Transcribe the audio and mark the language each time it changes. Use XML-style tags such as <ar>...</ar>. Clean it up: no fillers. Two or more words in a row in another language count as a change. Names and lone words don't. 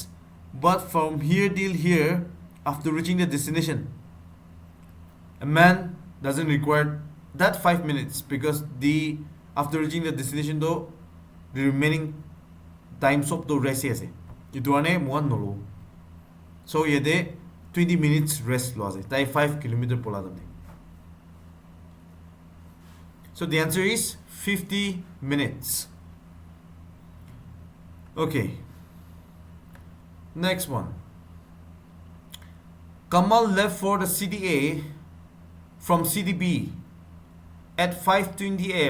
<en>But from here till here, after reaching the destination, a man doesn't require that 5 minutes, because after reaching the destination though, the remaining times of the rest is</en> <nag>itu ane one nolo. So yede 20 minutes rest lo ase tai 5 kilometer pola dam.</nag> <en>So the answer is 50 minutes. Okay, next one. Kamal left for the city A from city B at 5:20 am.</en>